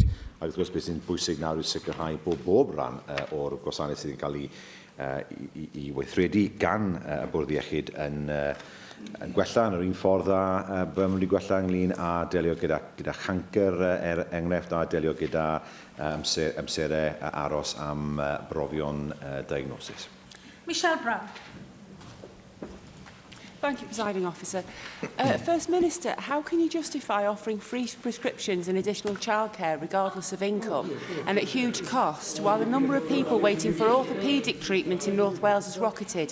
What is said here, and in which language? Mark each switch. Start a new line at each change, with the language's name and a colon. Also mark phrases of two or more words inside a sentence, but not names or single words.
Welsh: Ac wrth gwrs, beth sy'n bwysig nawr yw sicrhau bod bob rhan o'r gwasanaeth sydd wedi cael ei weithredu gan y bwrdd iechyd yn gwella yn yr un ffordd a byddwn wedi gwella ynglyn a delio gyda chancer enghraifft a delio gyda amserau aros am brofion diagnosis. Michelle Brown.
English: Thank you, Presiding Officer. First Minister, how can you justify offering free prescriptions and additional childcare regardless of income and at huge cost, while the number of people waiting for orthopaedic treatment in North Wales has rocketed?